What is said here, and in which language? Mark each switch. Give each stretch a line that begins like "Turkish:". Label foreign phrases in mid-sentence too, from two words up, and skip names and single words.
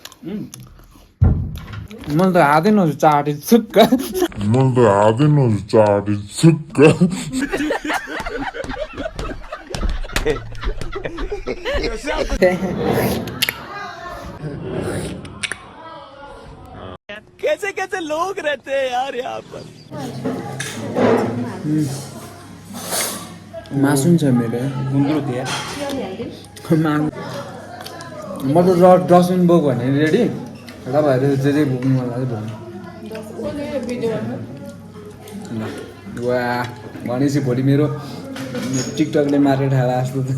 Nepali: मैले त हातै नछु चाटे छुक्क
Hindi: कैसे कैसे लोग रहते हैं यार यहाँ पर
Nepali: मासुन छ मेरो गुन्द्रुक यार म त डस्टबिन बोक भने रेडी तपाईँहरू जे बोक्नु मन लाग्यो बोक्नु वा भनेपछि भोलि मेरो टिकटकले मारेर ठाला जस्तो